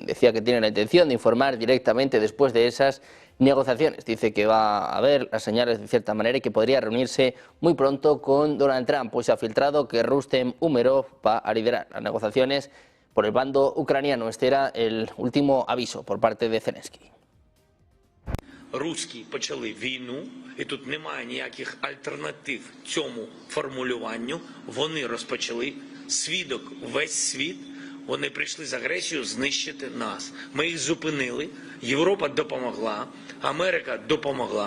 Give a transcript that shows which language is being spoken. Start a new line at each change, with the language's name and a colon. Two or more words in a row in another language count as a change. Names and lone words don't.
Spanish: Decía que tiene la intención de informar directamente después de esas negociaciones. Dice que va a haber las señales de cierta manera y que podría reunirse muy pronto con Donald Trump, pues se ha filtrado que Rustem Umerov va a liderar las negociaciones por el bando ucraniano. Este era el último aviso por parte de Zelensky.
Ukrainian: Русські почали війну, і тут немає ніяких альтернатив цьому формулюванню. Вони розпочали, свідок весь світ, вони прийшли з агресією знищити нас. Ми їх зупинили, Європа допомогла, Америка допомогла.